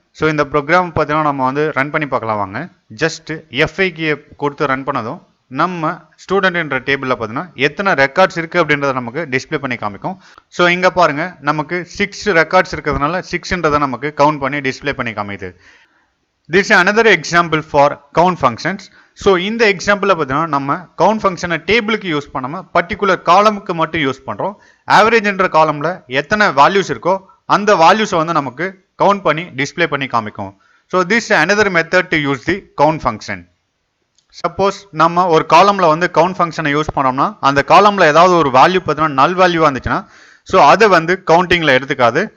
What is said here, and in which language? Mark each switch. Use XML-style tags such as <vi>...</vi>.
<ta>So இந்த program பார்த்தீங்கன்னா நம்ம வந்து ரன் பண்ணி பார்க்கலாம் வாங்க. ஜஸ்ட் F5 கீயை கொடுத்து ரன் பண்ணதும் நம்ம ஸ்டூடெண்ட் என்ற டேபிளில் பார்த்தீங்கன்னா எத்தனை ரெக்கார்ட்ஸ் இருக்குது அப்படின்றத நமக்கு டிஸ்பிளே பண்ணி காமிக்கும். ஸோ இங்கே பாருங்கள் நமக்கு 6 ரெக்கார்ட்ஸ் இருக்கிறதுனால 6ன்றதை நமக்கு கவுண்ட் பண்ணி டிஸ்பிளே பண்ணி காமிக்குது.</ta> <en>This is another example for count functions.</en> <ta>So இந்த எக்ஸாம்பிளில் பார்த்தீங்கன்னா நம்ம கவுண்ட் ஃபங்க்ஷனை டேபிளுக்கு யூஸ் பண்ணாமல் பர்டிகுலர் காலமுக்கு மட்டும் யூஸ் பண்ணுறோம். ஆவரேஜ் என்ற காலமில் எத்தனை வேல்யூஸ் இருக்கோ அந்த வேல்யூஸை வந்து நமக்கு கவுண்ட் பண்ணி டிஸ்பிளே பண்ணி காமிக்கும்.</ta> <en>So this another method to use the count function.</en> <ta>Suppose நம்ம ஒரு காலமில் வந்து கவுண்ட் ஃபங்க்ஷனை யூஸ் பண்ணோம்னா அந்த காலமில் ஏதாவது ஒரு வேல்யூ பார்த்தீங்கன்னா நல் வேல்யூவாக இருந்துச்சுன்னா ஸோ அதை வந்து கவுண்டிங்கில் எடுத்துக்காது.</ta>